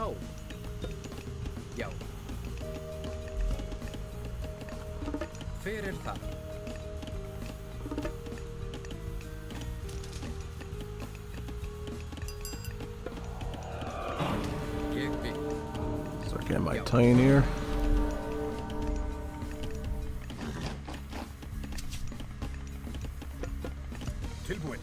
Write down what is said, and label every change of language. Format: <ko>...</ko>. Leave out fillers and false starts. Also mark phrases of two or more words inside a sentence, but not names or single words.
<is>Já. Hver það? Ég vil.</is> <en>Start getting my tinier.</en> <is>Tilbúin.</is>